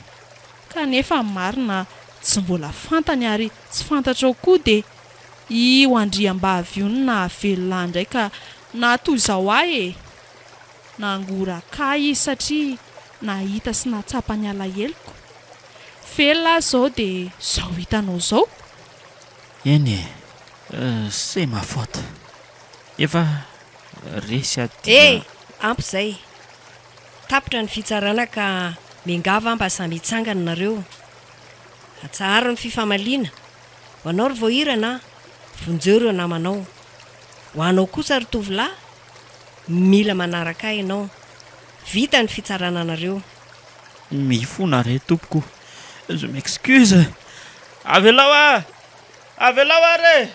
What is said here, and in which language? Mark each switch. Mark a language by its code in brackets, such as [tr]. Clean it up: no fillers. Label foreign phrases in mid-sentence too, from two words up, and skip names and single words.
[mg] Kanefa marina tsy mbola fantany ary tsy fantatrao koa de io andriam-bavy io na velona ndraika natoy izao ahy e. Nangoraka izy satria nahita sy natsapa ny alaheloko. Velona zao de zao hitanao zao. [fr] Eny c'est ma faute. [mg] Efa resy ampy zay. Tapitra ny fitsarana ka mengava mba samy hitsangana nareo. Atsara ny fifamaliana. Ho anao ry voahirana, vonjeo reo namanao. Ho anao kosa ry tovolahy, mila manaraka ianao. Vita ny fitsarana nareo. Mifona re tompoko. [fr] Je m'excuse. [mg] Avelao are.